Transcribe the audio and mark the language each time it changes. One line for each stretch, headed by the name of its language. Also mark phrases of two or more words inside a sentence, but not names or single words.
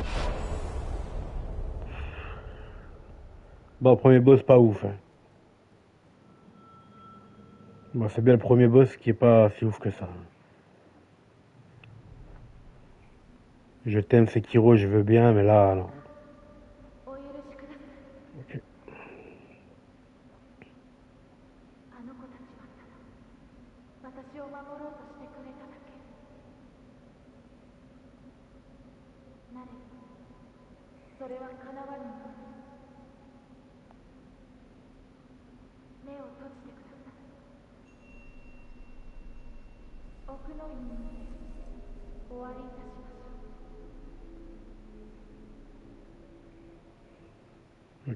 French: Bon, premier boss pas ouf. Hein. Bon, c'est bien le premier boss qui est pas si ouf que ça. Je t'aime Sekiro, je veux bien, mais là, non. Ok.
Japanese: あの子たちは私を守ろうとしてくれただけ。なればそれは叶わぬもの。目を閉じてください。奥の院にて終わりいたしましょう。